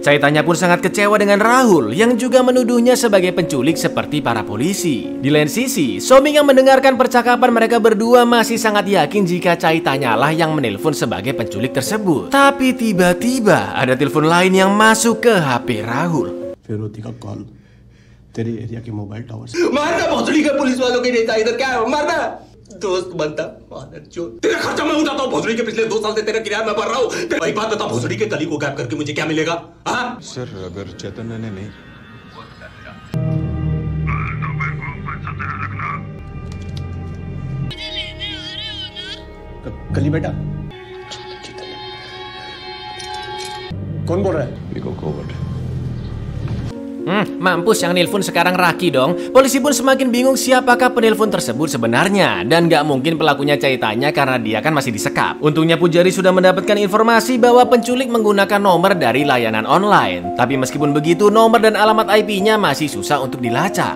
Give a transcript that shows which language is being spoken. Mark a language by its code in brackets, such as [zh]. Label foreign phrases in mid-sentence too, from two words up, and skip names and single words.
[id] Caitanya pun sangat kecewa dengan Rahul yang juga menuduhnya sebagai penculik seperti para polisi. Di lain sisi, Somik yang mendengarkan percakapan mereka berdua masih sangat yakin jika Caitanya lah yang menelpon sebagai penculik tersebut. Tapi tiba-tiba ada telepon lain yang masuk ke HP Rahul. [hi] फिरोती का कॉल तेरे एरिया के [en] mobile tower [hi] से। मारना भोसड़ी का पुलिस वालों के नेता इधर क्या है मारना दोस्त बनता तेरा खर्चा मैं उठाता हूँ भोसड़ी के पिछले 2 साल से तेरा किराया मैं भर रहा हूँ। भाई बात बता भोसड़ी के कली को गैप करके मुझे क्या मिलेगा? हाँ सर अगर चैतन्य ने नहीं कली बेटा कौन बोल रहा है? बिको कोवर्ट [id] Mampus yang nelpon sekarang Raki dong. Polisi pun semakin bingung siapakah penelpon tersebut sebenarnya. Dan gak mungkin pelakunya Caitanya karena dia kan masih disekap. Untungnya Pujari sudah mendapatkan informasi bahwa penculik menggunakan nomor dari layanan online. Tapi meskipun begitu, nomor dan alamat IP-nya masih susah untuk dilacak.